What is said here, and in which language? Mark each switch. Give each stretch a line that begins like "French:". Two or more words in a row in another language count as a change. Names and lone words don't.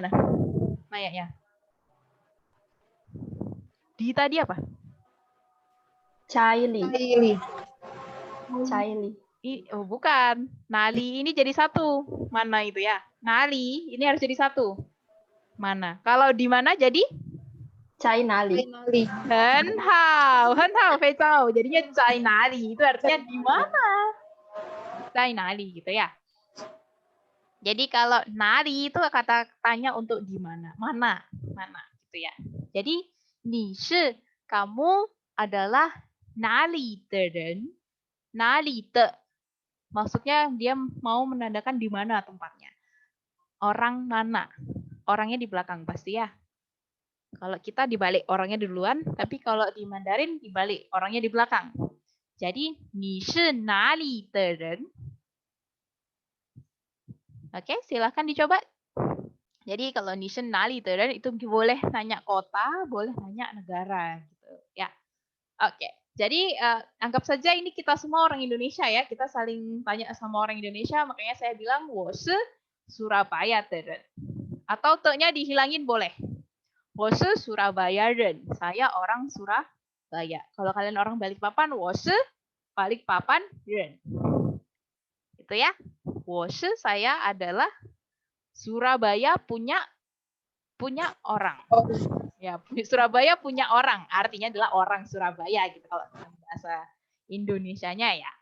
Indonesian: Nanya. Di tadi apa?
Chinese: Caili. Kaili. Caili.
Indonesian: Oh, bukan. Nali ini jadi satu. Mana itu ya? Nali ini harus jadi satu. Mana? Kalau di mana jadi?
Chinese: 在哪里. Kaili. 很好，很好，非常好. Jadinya 在哪里
Indonesian: itu artinya di mana?
Chinese: 在哪里
Indonesian: gitu ya. Jadi kalau nari itu kata tanya untuk di mana? Mana? Mana gitu ya. Jadi
Chinese: 你是
Indonesian: kamu adalah
Chinese: 哪里的人? 哪里的
Indonesian: maksudnya dia mau menandakan di mana tempatnya. Orang mana? Orangnya di belakang pasti ya. Kalau kita dibalik orangnya duluan, tapi kalau di Mandarin dibalik orangnya di belakang.
Chinese: Jadi 你是哪里的人?
Indonesian: Oke, silahkan dicoba. Jadi kalau
Chinese: 你是哪里的人
Indonesian: itu boleh nanya kota, boleh nanya negara gitu ya. Oke. Jadi anggap saja ini kita semua orang Indonesia ya, kita saling tanya sama orang Indonesia, makanya saya bilang
Chinese: 我是 Surabaya 的人.
Indonesian: Atau te-nya dihilangin boleh.
Chinese: 我是 Surabaya 人.
Indonesian: Saya orang Surabaya. Kalau kalian orang Balikpapan,
Chinese: 我是 Balikpapan 人.
Indonesian: Itu ya.
Chinese: 我是
Indonesian: saya adalah Surabaya punya orang. Ya, Surabaya punya orang. Artinya adalah orang Surabaya gitu kalau dalam bahasa Indonesianya ya.